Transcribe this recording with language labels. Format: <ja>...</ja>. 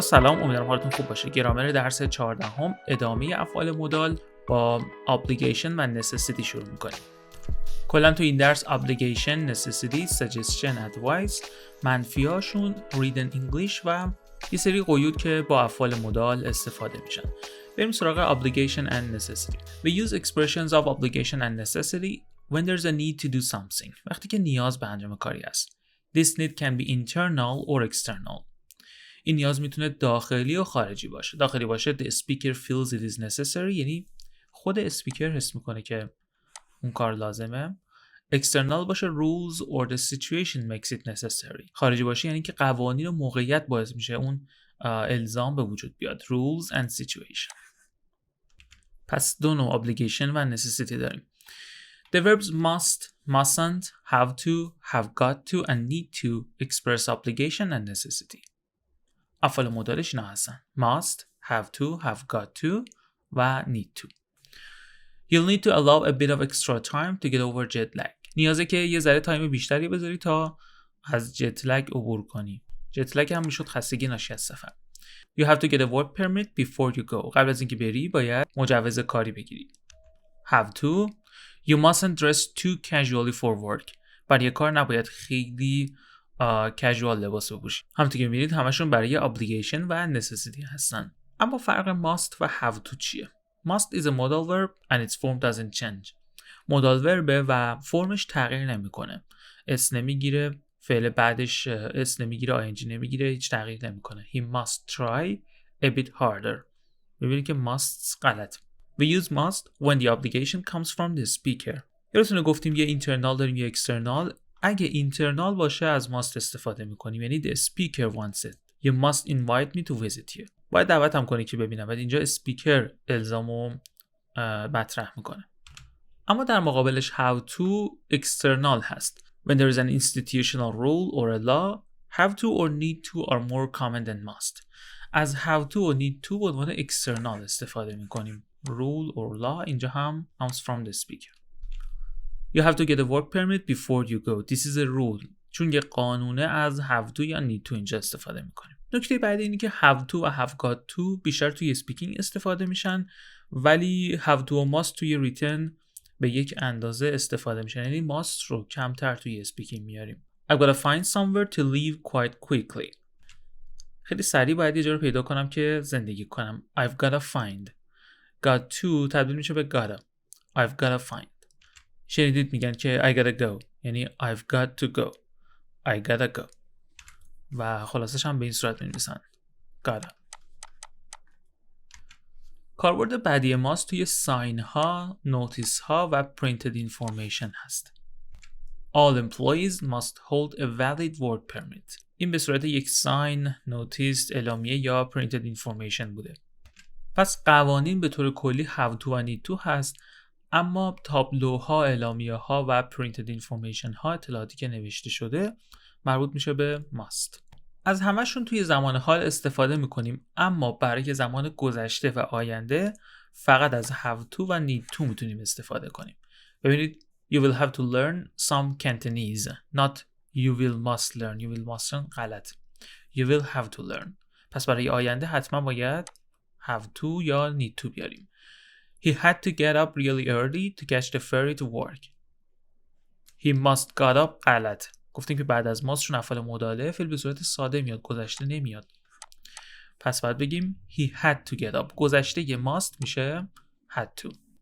<fa>سلام، امیدوارم حالتون خوب باشه. گرامر درس 14 ادامه افعال مدال با obligation و necessity شروع میکنیم. کلا تو این درس obligation، necessity، suggestion، advice، منفیاشون</fa> <en>read in English</en> <fa>و یه سری قیود که با افعال مدال استفاده میشن. بریم سراغ</fa> <en>obligation and necessity. We use expressions of obligation and necessity when there's a need to do something.</en> <fa>وقتی که نیاز به انجام کاری است.</fa> <en>This need can be internal or external.</en> <fa>این نیاز میتونه داخلی و خارجی باشه. داخلی باشه</fa> <en>the speaker feels it is necessary،</en> <fa>یعنی خود اسپیکر حس میکنه که اون کار لازمه.</fa> <en>external باشه rules or the situation makes it necessary.</en> <fa>خارجی باشه یعنی که قوانین و موقعیت باعث میشه اون الزام به وجود بیاد.</fa> <en>rules and situation.</en> <fa>پس دو نوع obligation و necessity داریم.</fa> <en>The verbs must, mustn't, have to, have got to and need to express obligation and necessity.</en> <fa>افعال مدالش اینا هستن.</fa> <en>must, have to, have got to و need to. You'll need to allow a bit of extra time to get over jet lag.</en> <fa>نیازه که یه ذره تایم بیشتری بذاری تا از جت لگ عبور کنی. جت لگ هم میشد خستگی ناشی از سفر.</fa> <en>You have to get a work permit before you go.</en> <fa>قبل از اینکه بری باید مجوز کاری بگیری.</fa> <en>Have to. You mustn't dress too casually for work.</en> <fa>برای کار نباید خیلی کژوال لباس بپوشی. همونطور که می‌بینید همشون برای obligation و necessity هستن. اما فرق must و have to چیه؟</fa> <en>Must is a modal verb and its form doesn't change.</en> <fa>modal verb و فرمش تغییر نمیکنه. اس نمیگیره، فعل بعدش اس نمیگیره، ing نمیگیره، هیچ تغییر نمیکنه.</fa> <en>He must try a bit harder.</en> <fa>می‌بینید که must غلط.</fa> <en>We use must when the obligation comes from the speaker.</en> <fa>یادتونه گفتیم یه internal داریم یه external. اگه اینترنال باشه از must استفاده میکنیم، یعنی</fa> <en>the speaker wants it. You must invite me to visit you.</en> <fa>باید دعوت هم کنی که ببینم. بعد اینجا اسپیکر الزامو مطرح میکنه. اما در مقابلش have to external هست.</fa> <en>When there is an institutional rule or a law, have to or need to are more common than must.</en> <fa>از have to و need to به عنوان external استفاده میکنیم.</fa> <en>Rule or law</en> <fa>اینجا هم</fa> <en>comes from the speaker. You have to get a work permit before you go. This is a rule.</en> <fa>چون یه قانونه از have to یا need to اینجا استفاده میکنیم. نکته بعدی اینه که have to و have got to بیشتر توی speaking استفاده میشن، ولی have to و must توی written به یک اندازه استفاده میشن. یعنی must رو کمتر توی speaking میاریم.</fa> <en>I've got to find somewhere to leave quite quickly.</en> <fa>خیلی سریع باید یه جا رو پیدا کنم که زندگی کنم.</fa> <en>I've got to find. got to</en> <fa>تبدیل میشه به</fa> <en>gotta. I've got to find.</en> <fa>شنیدید میگن که</fa> <en>I gotta go، یعنی I've got to go. I gotta go.</en> <fa>و خلاصش هم به این صورت می‌نویسن.</fa> <en>gotta.</en> <fa>کاربرد بعدی ماست توی ساین ها، نوتیس ها و printed information هست.</fa> <en>All employees must hold a valid work permit.</en> <fa>این به صورت یک ساین، نوتیس، اعلامیه یا printed information بوده. پس قوانین به طور کلی have to و need to هست، اما تابلوها، اعلامیه ها و printed information ها، اطلاعاتی که نوشته شده مربوط میشه به must. از همشون توی زمان حال استفاده میکنیم، اما برای زمان گذشته و آینده فقط از have to و need to میتونیم استفاده کنیم.</fa> <en>ببینید you will have to learn some Cantonese not you must learn غلط. you will have to learn.</en> <fa>پس برای آینده حتما باید have to یا need to بیاریم.</fa> <en>He had to get up really early to catch the ferry to work. He must got up غلط.</en> <fa>گفتیم که بعد از must چون افعال مداله فعل به صورت ساده میاد، گذشته نمیاد. پس باید بگیم</fa> <en>he had to get up.</en> <fa>گذشته یه must میشه had to.</fa>